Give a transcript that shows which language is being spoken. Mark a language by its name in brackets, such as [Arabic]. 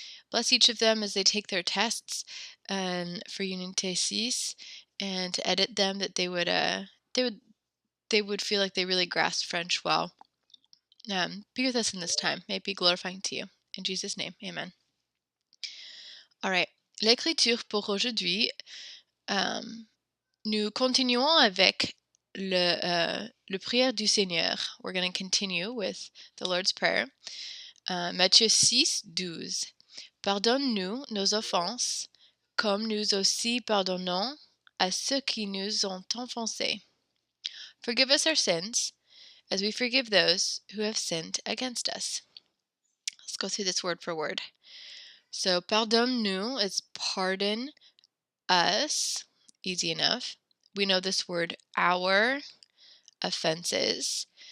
[English] Bless each of them as they take their tests and for Unité 6, and to edit them, that they would feel like they really grasped French well. Be with us in this time. May it be glorifying to you. In Jesus' name, amen. All right. [French] L'écriture pour aujourd'hui, nous continuons avec le prière du Seigneur. [English] We're going to continue with the Lord's Prayer. [French] Matthieu 6:12. Pardonne-nous nos offenses, comme nous aussi pardonnons à ceux qui nous ont offensés. [English] Forgive us our sins, as we forgive those who have sinned against us. Let's go through this word for word. So, pardonne-nous is pardon us. Easy enough. We know this word, our offenses.